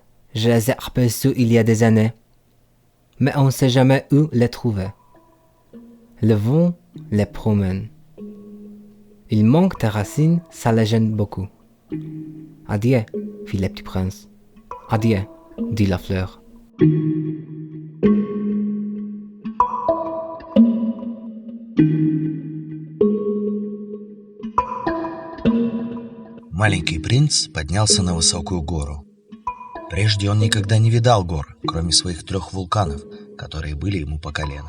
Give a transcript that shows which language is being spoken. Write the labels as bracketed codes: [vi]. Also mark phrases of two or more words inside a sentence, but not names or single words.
[fr] Je les ai aperçus il y a des années. Mais on ne sait jamais où les trouver. Le vent les promène. Il manque de racines, ça les gêne beaucoup. Adieu, fit le petit prince. Adieu, dit la fleur. [ru] Маленький принц поднялся на высокую гору. Прежде он никогда не видал гор, кроме своих 3 вулканов, которые были ему по колено.